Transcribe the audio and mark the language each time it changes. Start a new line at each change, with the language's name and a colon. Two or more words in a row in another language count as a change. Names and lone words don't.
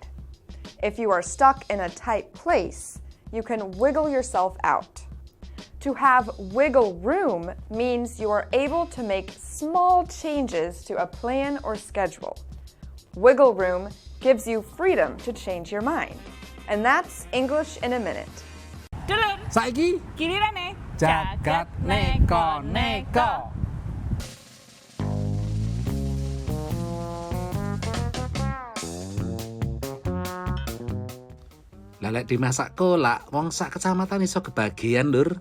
English: If you are stuck in a tight place, you can wiggle yourself out. To have wiggle room means you are able to make small changes to a plan or schedule. Wiggle room gives you freedom to change your mind. And that's English in a Minute.
Javanese: Dulur. Saiki Gilirane Jagat Neko-Neko. Lalek dimasak kolak, wong sak kecamatan iso kebagian, Lur.